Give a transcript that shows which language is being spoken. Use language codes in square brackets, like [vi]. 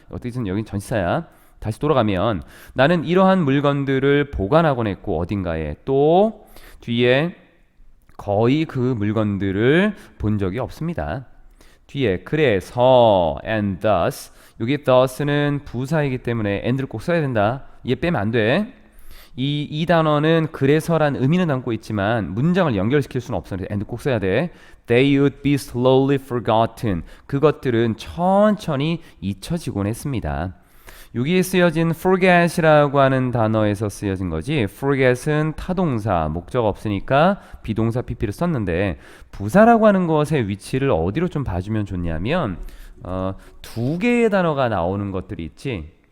[ko] 어떻게든 여긴 전치사야. 다시 돌아가면 나는 이러한 물건들을 보관하곤 했고 어딘가에 또 뒤에 거의 그 물건들을 본 적이 없습니다. 뒤에 그래서 and thus 여기 thus는 부사이기 때문에 and를 꼭 써야 된다. 얘 빼면 안 돼. 이 단어는 그래서란 의미는 담고 있지만 문장을 연결시킬 수는 없어. and 꼭 써야 돼. [en] They would be slowly forgotten. [ko] 그것들은 천천히 잊혀지곤 했습니다. 여기에 쓰여진 forget이라고 하는 단어에서 쓰여진 거지. forget은 타동사, 목적 없으니까 비동사 pp를 썼는데 부사라고 하는 것의 위치를 어디로 좀 봐주면 좋냐면 두 개의 단어가 나오는 것들이 있지.